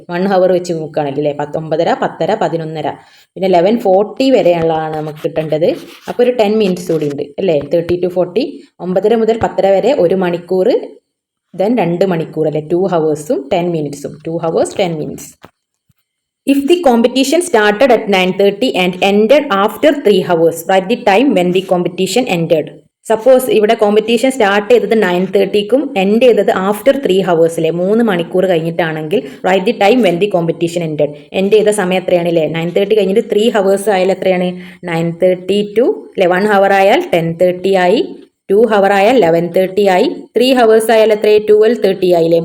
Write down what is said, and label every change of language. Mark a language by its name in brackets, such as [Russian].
[Malayalam] 1 hour വെച്ച് നോക്കുകയാണെങ്കിൽ അല്ലേ. 9:30 10:30 11:30 പിന്നെ 11:40 വരെയുള്ളതാണ് നമുക്ക് കിട്ടേണ്ടത്. അപ്പോൾ ഒരു 10 മിനിറ്റ്സ് കൂടി ഉണ്ട് അല്ലേ. 30 to 40. 9:30 മുതൽ 10:30 വരെ 1 മണിക്കൂർ, ദെൻ 2 മണിക്കൂർ അല്ലേ. [English] 2 hours 10 minutes. [Malayalam] 2 hours 10 minutes. [English] If the competition started at 9:30 and ended after 3 hours, write the time when the competition ended. [Malayalam] Suppose ഇവിടെ കോമ്പറ്റീഷൻ സ്റ്റാർട്ട് ചെയ്തത് 9:30ക്കും എൻഡ് ചെയ്തത് ആഫ്റ്റർ 3 ഹവേഴ്സിലെ 3 മണിക്കൂർ കഴിഞ്ഞിട്ടാണെങ്കിൽ [English] Right the time when the competition ended. [Malayalam] End ചെയ്ത സമയം എത്രയാണ് അല്ലേ? 9:30 കഴിഞ്ഞിട്ട് 3 hours ആയാൽ എത്രയാണ്? 9:30 ടു 11 ഹവർ ആയാൽ 10:30 ആയി, 2 ഹവർ ആയാൽ 11:30 ആയി, 3 ഹവേഴ്സ് ആയാൽ എത്രയായി? 12:30 ആയില്ലേ?